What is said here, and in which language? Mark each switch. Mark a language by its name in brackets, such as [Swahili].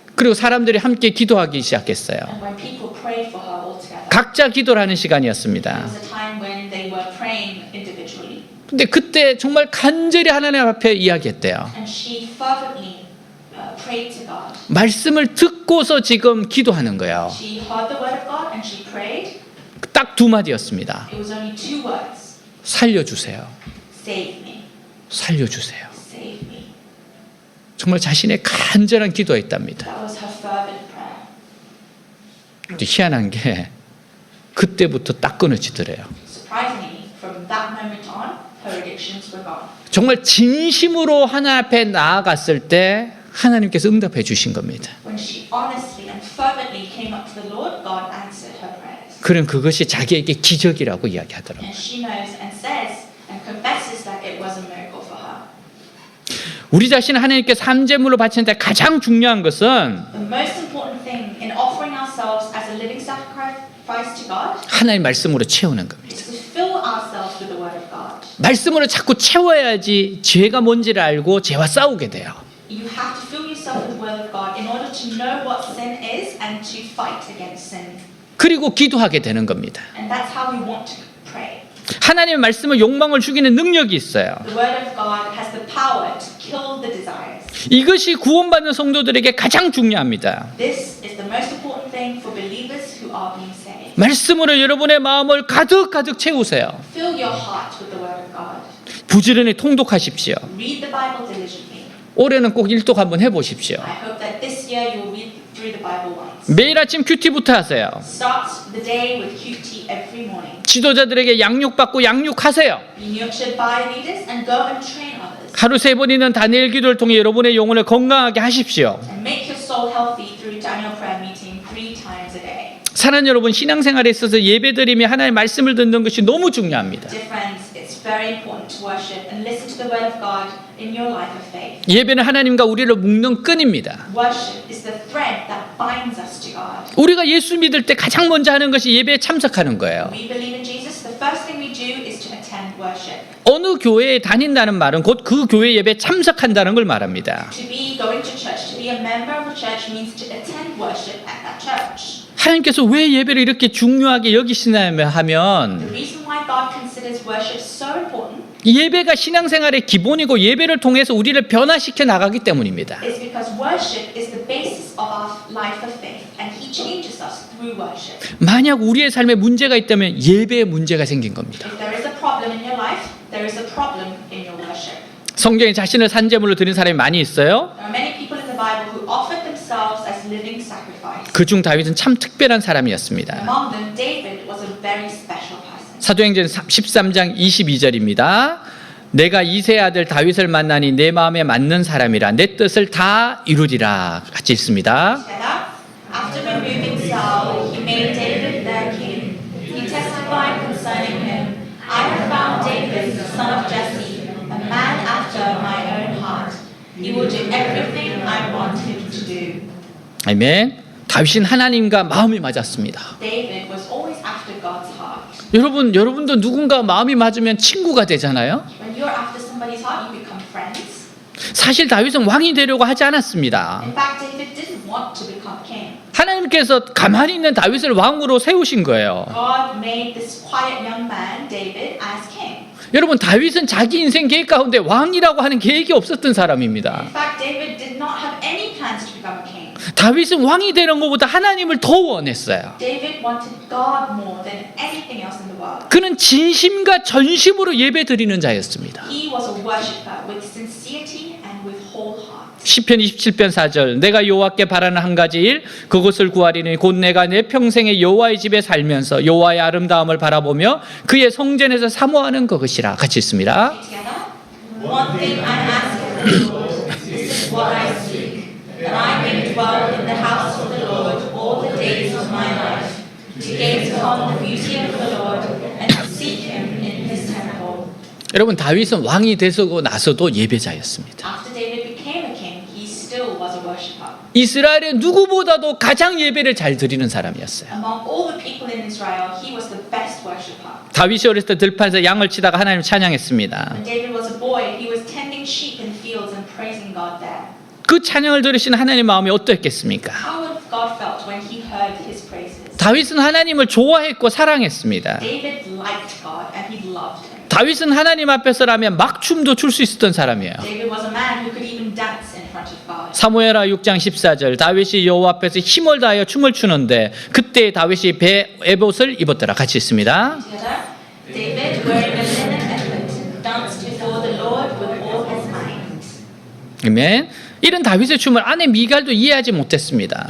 [Korean] 그리고 사람들이 함께 기도하기 시작했어요. [English] and when people prayed for her all together, [Korean] 각자 기도를 하는 [English] there [Korean] 시간이었습니다. [English] was a time when they were praying individually, [Korean] 근데 그때 정말 간절히 하나님 앞에 이야기했대요. [English] and she fervently prayed to God. [Korean] 말씀을 듣고서 지금 기도하는 거예요. [English] She heard the word of God and she prayed. [Korean] 딱 두 마디였습니다. [English] It was only two words: [Korean] 살려주세요. [English] "Save me, [Korean] 살려주세요. [English] save me." [Korean] 정말 자신의 간절한 기도였답니다. [English] That was her fervent prayer. [Korean] 근데 희한한 게 그때부터 딱 끊어지더래요. [English] Surprisingly, from that moment on, her addictions were gone. [Korean] 정말 진심으로 하나님 앞에 나아갔을 때 하나님께서 응답해 주신 겁니다. [English] When she honestly and fervently came up to the Lord, God answered her prayers. [Korean] 그는 그것이 자기에게 기적이라고 이야기하더라고요. [English] And she knows and says and confesses that it was a miracle for her. [Korean] 우리 자신을 하나님께 삼재물로 바치는 데 가장 중요한 것은 [English] The most important thing in offering ourselves as a living sacrifice to God [Korean] 하나님 말씀으로 채우는 겁니다. [English] is to fill ourselves with the Word of God. [Korean] 말씀으로 자꾸 채워야지 죄가 뭔지를 알고 죄와 싸우게 돼요. [English] You have to fill yourself with the Word of God in order to know what sin is and to fight against sin. [Korean] 그리고 기도하게 되는 겁니다. [English] And that's how we want to pray. [Korean] 하나님의 말씀은 욕망을 죽이는 능력이 있어요. [English] The Word of God has the power to kill the desires. [Korean] 이것이 구원받는 성도들에게 가장 중요합니다. [English] This is the most important thing for believers who are being saved. [Korean] 말씀으로 여러분의 마음을 가득 채우세요. [English] Fill your heart with the Word of God. [Korean] 부지런히 통독하십시오. [English] Read the Bible diligently. [Korean] 올해는 꼭 일독 한번 해보십시오. [English] I hope that this year you'll read through the Bible once. [Korean] 매일 아침 큐티부터 하세요. [English] Start the day with QT every morning. [Korean] 지도자들에게 양육받고 양육하세요. [English] Be nurtured by leaders and go and train others. [Korean] 하루 3번이는 다니엘 기도를 통해 여러분의 영혼을 건강하게 하십시오. [English] And make your soul healthy through Daniel prayer meeting 3 times a day. [Korean] 사랑하는 여러분, 신앙생활에 있어서 예배드리며 하나님의 말씀을 듣는 것이 너무 중요합니다. [English] Dear friends, it's very important to worship and listen to the word of God in your life of faith. [Korean] 예배는 하나님과 우리를 묶는 끈입니다. [English] Worship is the thread that binds us to God. [Korean] 우리가 예수 믿을 때 가장 먼저 하는 것이 예배에 참석하는 거예요. [English] We believe in Jesus. The first thing we do is to attend worship. [Korean] 어느 교회에 다닌다는 말은 곧 그 교회 예배에 참석한다는 걸 말합니다. [English] To be going to church, to be a member of a church means to attend worship at that church. [Korean] 하나님께서 왜 예배를 이렇게 중요하게 여기시냐 하면 [English] The reason why God considers worship so important [Korean] 예배가 신앙생활의 기본이고 예배를 통해서 우리를 변화시켜 나가기 때문입니다. [English] is because worship is the basis of our life of faith, and He changes us through worship. [Korean] 만약 우리의 삶에 문제가 있다면 예배에 문제가 생긴 겁니다. [English] If there is a problem in your life, there is a problem in your worship. [Korean] 성경에 자신을 산제물로 드린 사람이 많이 있어요. [English] There are many people in the Bible who offered themselves as living sacrifice. [Korean] 그중 다윗은 참 특별한 사람이었습니다. [English] Among them, David was a very special person. [Korean] 사도행전 13장 22절입니다. 내가 이새의 아들 다윗을 만나니 내 마음에 맞는 사람이라 내 뜻을 다 이루리라. 같이 읽습니다. [English] Together, after removing Saul, he made David their king. He testified concerning him, I have found David, the son of Jesse, a man after my own heart. He will do everything I want him to do. [Korean] 아멘. 다윗은 하나님과 마음이 맞았습니다. [English] David was always after God's heart. [Korean] 여러분도 누군가 마음이 맞으면 친구가 되잖아요. [English] When you're after somebody's heart, you become friends. [Korean] 사실 다윗은 왕이 되려고 하지 않았습니다. [English] In fact, David didn't want to become king. [Korean] 하나님께서 가만히 있는 다윗을 왕으로 세우신 거예요. [English] God made this quiet young man, David, as king. [Korean] 여러분, 다윗은 자기 인생 계획 가운데 왕이라고 하는 계획이 없었던 사람입니다. [English] In fact, David did not have any plans to become a king. [Korean] 다윗은 왕이 되는 것보다 하나님을 더 원했어요. [English] David wanted God more than anything else in the world. [Korean] 그는 진심과 전심으로 예배 드리는 자였습니다. [English] He was a worshipper with sincerity and with whole heart. [Korean] 시편 27편 4절 내가 여호와께 바라는 한 가지 일 그것을 구하리니 곧 내가 내 평생에 여호와의 집에 살면서 여호와의 아름다움을 바라보며 그의 성전에서 사모하는 그것이라. 같이 읽습니다. [English] Together, one thing I ask of the Lord, this is what I seek, that I may dwell in the house of the Lord all the days of my life, to gaze upon the beauty of the Lord and to seek Him in His temple. [Korean] 여러분, 다윗은 왕이 되고 나서도 예배자였습니다. [English] After David became a king, he still was a worshipper. [Korean] 이스라엘의 누구보다도 가장 예배를 잘 드리는 사람이었어요. [English] Among all the people in Israel, he was the best worshipper. [Korean] 다윗이 어렸을 때 들판에서 양을 치다가 하나님을 찬양했습니다. [English] When David was a boy, he was tending sheep in fields and praising God there. [Korean] 그 찬양을 들으신 하나님의 마음이 어떠했겠습니까? [English] How would God felt when he heard his praises? [Korean] 다윗은 하나님을 좋아했고 사랑했습니다. [English] David liked God and he loved him. [Korean] 다윗은 하나님 앞에서라면 막 춤도 출 수 있었던 사람이에요. [English] David was a man who could even dance in front of God. [Korean] 사무엘하 6장 14절 다윗이 여호와 앞에서 힘을 다하여 춤을 추는데 그때 다윗이 배 에봇을 입었더라. 같이 있습니다. [English] Together, David, wearing a linen ephod, danced before the Lord with all his might. [Korean] 아멘. 이런 다윗의 춤을 아내 미갈도 이해하지 못했습니다.